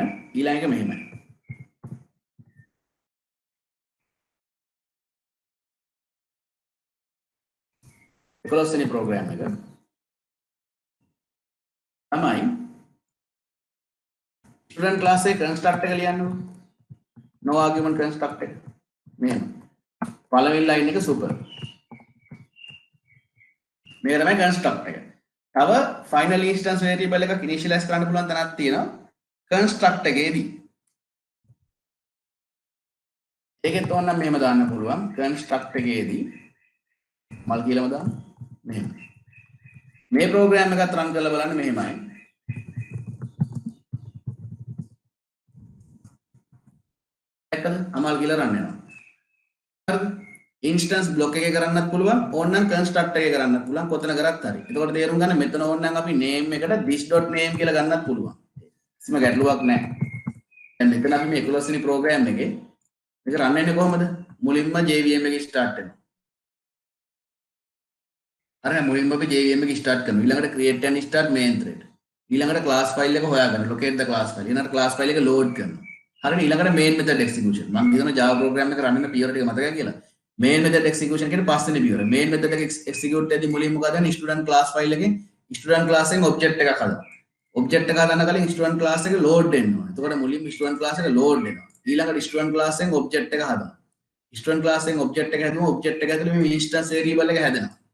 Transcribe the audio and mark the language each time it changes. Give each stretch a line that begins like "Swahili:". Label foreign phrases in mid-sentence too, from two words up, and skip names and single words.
Sinhala: ඊළඟ එක මෙහෙමයි. එකොළොස්වෙනි ප්‍රෝග්‍රෑම් එක. තමයි
English: student class
Sinhala: එකේ construct එක ලියන්න ඕනේ.
English: no argument construct
Sinhala: එක. මෙහෙම. පළවෙනි line එක super. මේක තමයි construct එක. තව
English: final instance variable
Sinhala: එකක් initialize කරන්න පුළුවන් තැනක් තියෙනවා. construct එකේදී. ඒකෙත් ඕනනම් මෙහෙම දාන්න පුළුවන්. construct එකේදී මල් කියලාම දාන්න. මෙහෙම. මේ ප්‍රෝග්‍රෑම් එකත් රන් කරලා බලන්න මෙහෙමයි. අමල් කියලා රන් වෙනවා. හරිද?
English: instance block
Sinhala: එකේ කරන්නත් පුළුවන් ඕනනම් කන්ස්ට්‍රක්ට් එකේ කරන්නත් පුළුවන් කොතන කරත් හරි. එතකොට තේරුම් ගන්න මෙතන ඕනනම් අපි name එකට this.name කියලා ගන්නත් පුළුවන්. කිසිම ගැටලුවක් නැහැ. දැන් මෙතන අපි මේ 11 වෙනි ප්‍රෝග්‍රෑම් එකේ මේක රන් වෙන්නේ කොහමද? මුලින්ම JVM එක ස්ටාර්ට් වෙනවා. හරිද? මුලින්ම අපි JVM එක ස්ටාර්ට් කරනවා. ඊළඟට
English: create and start main thread.
Sinhala: ඊළඟට
English: class file
Sinhala: එක හොයාගන්න.
English: locate the class file.
Sinhala: ඊළඟට
English: class file
Sinhala: එක load කරනවා. හරිද?
English: ඊළඟට main method execution.
Sinhala: මම කියන Java program එක run වෙන period එක මතකයි කියලා.
English: main method execution
Sinhala: කියන්නේ පස්වෙනි period.
English: main method
Sinhala: එක execute වෙද්දී මුලින්ම මොකද කරන්නේ?
English: student class file
Sinhala: එකෙන්
English: student class
Sinhala: එකෙන් object එකක් හදනවා. object එක හදන්න කලින්
English: student class
Sinhala: එක load වෙන්න ඕනේ. එතකොට මුලින්ම
English: student class
Sinhala: එක load වෙනවා. ඊළඟට
English: student class
Sinhala: එකෙන් object එක හදනවා.
English: student class
Sinhala: එකෙන් object එක හැදුවම object එක ඇතුලේ මේ
English: instance variable
Sinhala: එක හැදෙනවා.